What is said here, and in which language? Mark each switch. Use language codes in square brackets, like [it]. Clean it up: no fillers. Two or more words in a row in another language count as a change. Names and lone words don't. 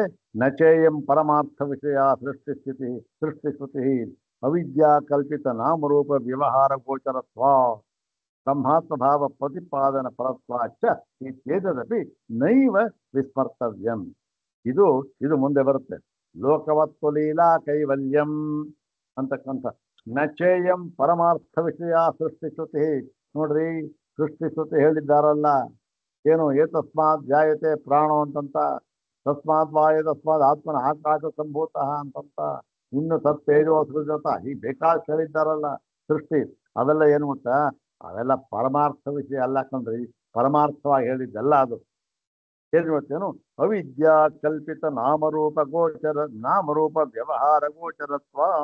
[sa] ನಚೇಯಂ ಪರಮಾರ್ಥ ವಿಷಯ ಸೃಷ್ಟಿಶ್ರುತಿ ಅವಿದ್ಯಾ ಕಲ್ಪಿತ ನಾಮರೂಪ ವ್ಯವಹಾರ ಗೋಚರತ್ವ ಬ್ರಹ್ಮಾತ್ಮ ಭಾವ ಪ್ರತಿಪಾದನ ಪರತ್ವಾಚ ಇತ್ಯೇತದಪಿ ನೈವ ವಿಸ್ಮರ್ತವ್ಯಂ. [kn] ಇದು ಮುಂದೆ ಬರುತ್ತೆ. [sa] ಲೋಕವತ್ತು ಲೀಲಾ ಕೈವಲ್ಯಂ ಅಂತಕ್ಕಂಥ ನಚೇಯಂ ಪರಮಾರ್ಥ ವಿಷಯ ಸೃಷ್ಟಿಶ್ರುತಿ. [kn] ನೋಡ್ರಿ, ಸೃಷ್ಟಿಶ್ರುತಿ ಹೇಳಿದ್ದಾರಲ್ಲ, ಏನು [sa] ಏತಸ್ಮಾತ್ ಜಾಯತೆ ಪ್ರಾಣೋ [kn] ಅಂತಂತ, [sa] ತಸ್ಮಾತ್ ವಾಯು ತಸ್ಮಾತ್ ಆತ್ಮನ ಆಕಾಶ ಸಂಭೂತ [kn] ಅಂತಂತ, ಇನ್ನು [sa] ತತ್ತೇಜೋ ಸೃಜತ, [kn] ಹೀಗೆ ಬೇಕಾದಷ್ಟು ಹೇಳಿದ್ದಾರಲ್ಲ ಸೃಷ್ಟಿ. ಅವೆಲ್ಲ ಏನು ಗೊತ್ತಾ? ಅವೆಲ್ಲ ಪರಮಾರ್ಥ ವಿಷಯ ಅಲ್ಲ ಕಂಡ್ರಿ, ಪರಮಾರ್ಥವಾಗಿ ಹೇಳಿದ್ದಲ್ಲ ಅದು. ಏನು ಗೊತ್ತೇನು? [sa] ಅವಿದ್ಯಾ ಕಲ್ಪಿತ ನಾಮರೂಪ ವ್ಯವಹಾರ ಗೋಚರತ್ವ.